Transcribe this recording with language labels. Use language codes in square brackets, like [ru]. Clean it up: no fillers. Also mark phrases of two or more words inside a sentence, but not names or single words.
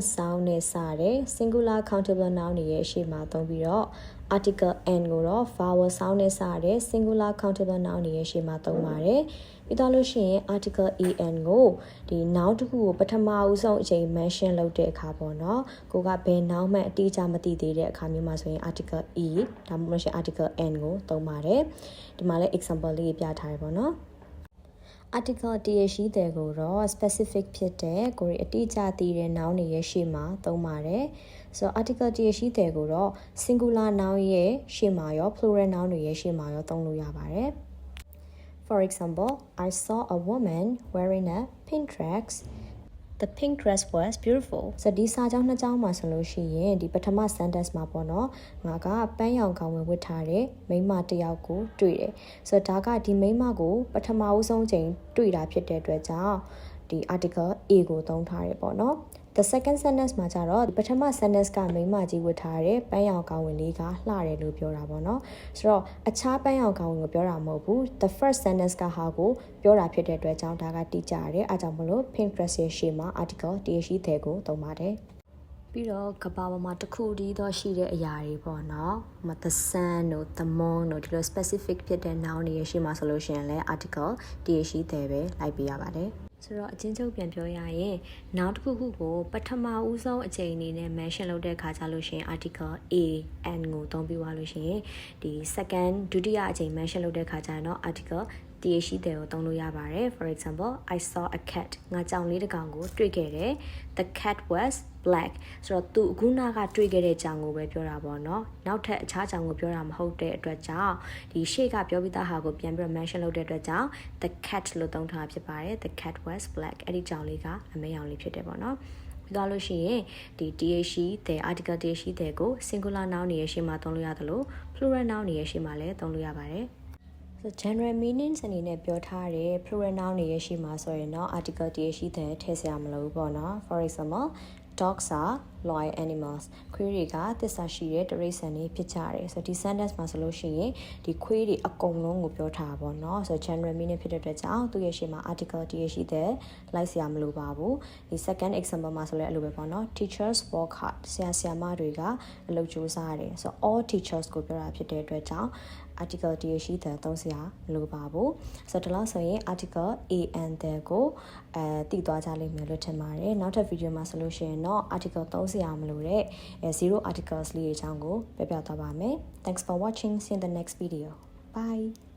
[my] sound နဲ့စတဲ့ [en] singular countable noun [my] တွေရဲ့ရှေ့မှာသုံးပြီးတော့ [en] article n [my] ကိုတော့ [en] vowel sound [my] နဲ့စတဲ့ [en] singular countable noun [my] တွေရဲ့ရှေ့မှာသုံးပါတယ်ပြီးတော့လို့ရှိရင် [en] article an [my] ကိုဒီ noun တစ်ခုကိုပထမဦးဆုံးအချိန် mention လုပ်တဲ့အခါပေါ့နော်ကိုကဘယ် noun မှအတိအကျမသိသေးတဲ့အခါမျိုးမှာဆိုရင် [en] article e [my] ဒါမှမဟုတ် [en] article n [my] ကိုသုံးပါတယ်ဒီမှာလည်း example လေးပြထားရပေါ့နော် article တရရှိတဲ့ကိုတော့ specific ဖြစ်တဲ့ကိုရီအတိအကျသိတဲ့ noun တွေရဲ့ရှေ့မှာသုံးပါတယ်ဆိုတော့ article တရရှိတဲ့ကိုတော့ [en] singular noun [my] ရဲ့ရှေ့မှာရော [en] plural noun [my] တွေရဲ့ရှေ့မှာရောသုံးလို့ရပါတယ် [en] For example, I saw a woman wearing a pink dress. The pink dress was beautiful. [my] ဆိုဒီစာကြောင်းနှစ်ကြောင်းမှာဆိုလို့ရှိရင်ဒီပထမ sentence မှာပေါ့နော်ငါကပန်းရောင်ခေါင်းဝင်ဝတ်ထားတဲ့မိန်းမတစ်ယောက်ကိုတွေ့တယ်ဆိုတော့ဒါကဒီမိန်းမကိုပထမဦးဆုံးချိန်တွေ့တာဖြစ်တဲ့အတွက်ကြောင့်ဒီ [en] article A [my] ကိုသုံးထားရပေါ့နော် [en] The second sentence [my] မှာကျတော့ပထမ sentence ကမိန်းမကြီးဝတ်ထားတဲ့ပန်းရောင်ခေါင်းဝင်လေးကလှတယ်လို့ပြောတာပေါ့နော်ဆိုတော့အခြားပန်းရောင်ခေါင်းဝင်ကိုပြောတာမဟုတ်ဘူး [en] The first sentence [my] ကဟာကိုပြောတာဖြစ်တဲ့အတွက်ကြောင့်ဒါကတိကျတယ်အဲကြောင့်မလို့ pink dress ရဲ့ရှေ့မှာ article တရရှိတဲ့ကိုသုံးပါတယ်ပြီးတော့ကဘာပေါ်မှာတစ်ခုတည်းတော့ရှိတဲ့အရာတွေပေါ့နော်။ [en] the sun [my] တို့ [en] the moon [my] တို့ဒီလို specific ဖြစ်တဲ့ noun တွေရှိမှဆိုလို့ရှိရင်လည်း article တရရှိတဲ့ပဲလိုက်ပေးရပါတယ်။ဆိုတော့အချင်းချုပ်ပြန်ပြောရရင် noun တစ်ခုခုကိုပထမဦးဆုံးအချိန်အနေနဲ့ mention လုပ်တဲ့အခါကျလို့ရှိရင် [en] article A N [my] ကိုသုံးပြီးသွားလို့ရှိ ရင်ဒီ second ဒုတိယအချိန် mention လုပ်တဲ့အခါကျတော့ articleတရရှိတဲ့ကိုသုံးလို့ရပါတယ် [en] For example, I saw a cat [my] ငါကြောင်လေးတစ်ကောင်ကိုတွေ့ခဲ့တယ် [en] The cat was black [my] ဆိုတော့သူအခုနကတွေ့ခဲ့တဲ့ကြောင်ကိုပဲပြောတာပေါ့နော်နောက်ထပ်အခြားကြောင်ကိုပြောတာမဟုတ်တဲ့အတွက်ကြောင့်ဒီရှေ့က ပြောပြီးသားဟာကိုပြန်ပြီး mention လုပ်တဲ့အတွက်ကြောင့် [en] The cat [my] လို့သုံးထားဖြစ်ပါတယ် [en] The cat was black [my] အဲ့ဒီကြောင်လေးကအမဲရောင်လေးဖြစ်တယ်ပေါ့နော်ပြီးတော့လို့ရှိရင်ဒီ th တဲ့ article th တဲ့ကို [en] singular noun [my] တွေရဲ့ရှေ့မှာသုံးလို့ရတယ်လို့ [en] plural noun [my] တွေရဲ့ရှေ့မှာလည်းသုံးလို့ရပါတယ် [en] So general meanings [my] အနေနဲ့ပြောထားတဲ့ [en] plural noun [my] တွေရဲ့ရှေ့မှာဆိုရင်တော့ article တရရှိတဲ့ထည့်စရာမလိုဘူးပေါ့နော် [en] For example, dogs are loyal animals [my] ခွေးတွေကသစ္စာရှိတဲ့တိရစ္ဆာန်တွေဖြစ်ကြတယ်ဆိုတော့ဒီ sentence မှာဆိုလို့ရှိရင်ဒီခွေးတွေအကုန်လုံး ကိုပြောထားတာပေါ့နော်ဆိုတော့ [en] general meaning [my] ဖြစ်တဲ့အတွက်ကြောင့်သူ့ရဲ့ရှေ့မှာ article တရရှိတဲ့လိုက်စရာမလိုပါဘူးဒီ second example မှာဆိုလည်းအဲ့လိုပဲပေါ့နော် [en] teachers work hard [my] ဆရာမတွေကအလုပ်ကြိုးစားရတယ်ဆိုတော့ [en] all teachers [my] ကိုပြောတာဖြစ်တဲ့အတွက်ကြောင့် article တရရှိတဲ့သုံးစရာမလိုပါဘူးဆိုတော့ဒီလောက်ဆိုရင် [en] article A and the [my] ကိုတည်သွားကြလိမ့်မယ်လို့ထင်ပါတယ်နောက်ထပ် video မှာဆိုလို့ရှိရင်တော့ article သုံးစရာမလိုတဲ့ [en] zero articles [my] လေးတွေအကြောင်းကိုပြပြသွားပါမယ် [en] Thanks for watching. See you in the next video. Bye.